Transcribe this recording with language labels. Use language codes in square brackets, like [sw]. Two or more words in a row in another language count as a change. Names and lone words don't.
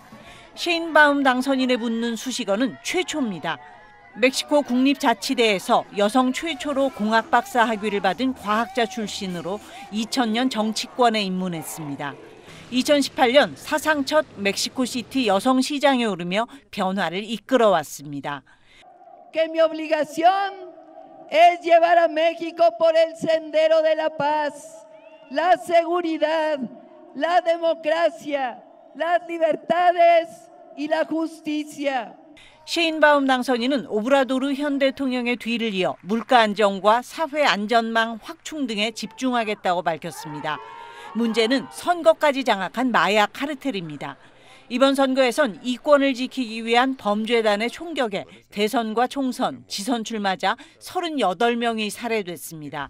[ko] 쉐인바움 당선인에 붙는 수식어는 최초입니다. 멕시코 국립자치대에서 여성 최초로 공학박사 학위를 받은 과학자 출신으로 2000년 정치권에 입문했습니다. 2018년 사상 첫 멕시코시티 여성시장에 오르며 변화를 이끌어왔습니다. [es] Que mi obligación es llevar a México por el sendero de la paz, la seguridad, la democracia, las libertades y la justicia. [ko] 쉐인바움 당선인은 오브라도르 현 대통령의 뒤를 이어 물가 안정과 사회 안전망 확충 등에 집중하겠다고 밝혔습니다. 문제는 선거까지 장악한 마약 카르텔입니다. 이번 선거에선 이권을 지키기 위한 범죄단의 총격에 대선과 총선, 지선 출마자 38명이 살해됐습니다.